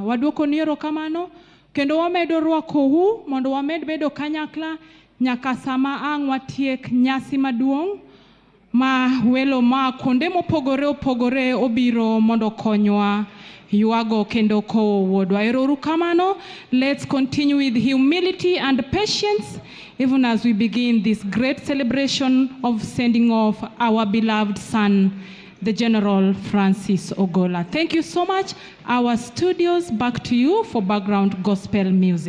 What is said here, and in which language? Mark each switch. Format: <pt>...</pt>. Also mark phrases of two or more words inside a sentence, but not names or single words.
<luo>Waduoko ni erokamano kendo wamedo rwakou mondo wamed bedo kanyakla nyaka sama ang' watiek nyasi maduong' ma welo ma konde mopogore opogore obiro mondo konywa yuago kendo kowo wuodwa. Erokamano.</luo> <en>Let's continue with humility and patience even as we begin this great celebration of sending off our beloved son, the General Francis Ogolla. Thank you so much. Our studios, back to you for background gospel music.</en>